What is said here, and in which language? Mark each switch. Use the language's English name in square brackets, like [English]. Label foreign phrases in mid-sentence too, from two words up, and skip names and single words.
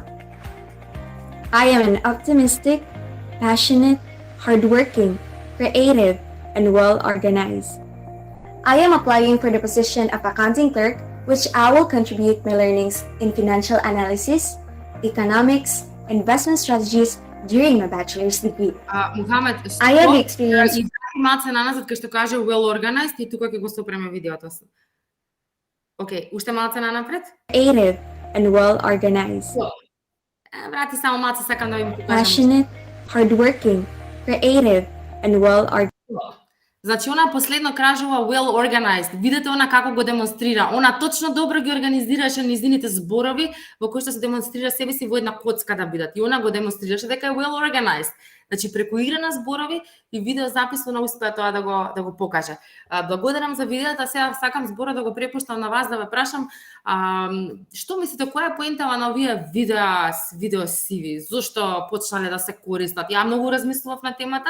[English] I am an optimistic, passionate, hardworking, creative, and well-organized. I am applying for the position of accounting clerk, which I will contribute my learnings in financial analysis, economics, investment strategies during my bachelor's degree. [Macedonian] Мухамед, [English] I have experience. [Macedonian] Малце наназад кај што каже [English] well organized [Macedonian] и тука ќе го стопреме видеото. Океј, уште малце нанапред? [English] Creative and well-organized. [Macedonian] Врати само малце, сакам да ви покажам. [English] Passionate, hardworking, creative, and well-organized. [Macedonian] Значи, она последно кажува [English] well organized. [Macedonian] Видете она како го демонстрира. Она точно добро ги организираше низините зборови во кои што се демонстрира себе си во една коцка да бидат. И она го демонстрираше дека е [English] well organized. [Macedonian] Значи, преку игра на зборови и видео запис она успеа тоа да го покаже. Благодарам за видеото, сега сакам збора да го препуштам на вас да ве прашам што мислите, која е поентава на овие видео сиви? Зошто почнале да се користат? Ја многу размислував на темата.